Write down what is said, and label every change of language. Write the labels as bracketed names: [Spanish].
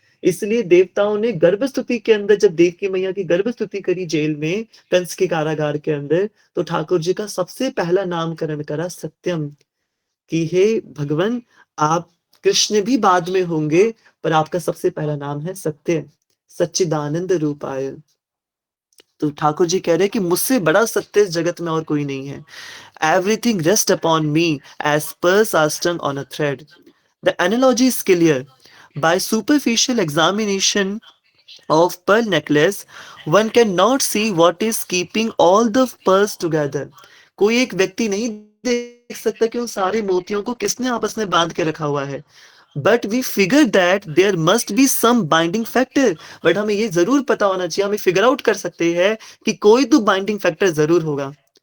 [Hindi] इसलिए देवताओं ने गर्भस्तुति के अंदर, जब देवकी मैया की गर्भस्तुति करी जेल में, कंस के कारागार के अंदर, तो ठाकुर जी का सबसे पहला नामकरण करा सत्यम, कि हे भगवान, आप कृष्ण भी बाद में होंगे, पर आपका सबसे पहला नाम है सत्य, सच्चिदानंद रूपाय। तो ठाकुर जी कह रहे हैं कि मुझसे बड़ा सत्य इस जगत में और कोई नहीं है। [English] Everything rests upon me as pearls are strung on a thread. The analogy is clear. By superficial examination of pearl necklace, one cannot see what is keeping all the pearls together. [Hindi] कोई एक व्यक्ति नहीं देख सकता कि उन सारे मोतियों को किसने आपस में बांध के रखा हुआ है। [English] but we figure that there must be some binding factor, [Hindi] but हमें ये जरूर पता होना चाहिए, हमें फिगर आउट कर सकते हैं कि कोई तो बाइंडिंग फैक्टर जरूर होगा।